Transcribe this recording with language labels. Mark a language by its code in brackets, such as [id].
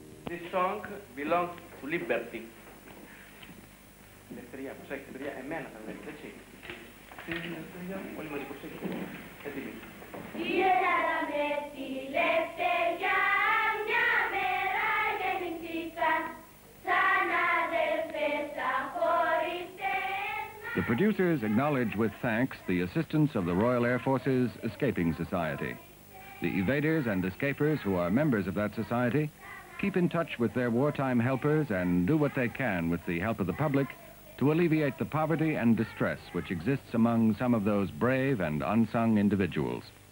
[en] This song belongs to liberty. [el] Ελευθερία, προσέξτε παιδιά, εμένα θα βρείτε, έτσι. Αυτή είναι η ελευθερία, όλοι μαζί προσέξτε. Έτοιμοι. Η Ελλάδα με τη ελευθερία μια μέρα γεννηθήκαν σαν αδελφές αχωριστές. [en] The producers acknowledge with thanks the assistance of the Royal Air Force's Escaping Society. The evaders and escapers who are members of that society keep in touch with their wartime helpers and do what they can with the help of the public to alleviate the poverty and distress which exists among some of those brave and unsung individuals.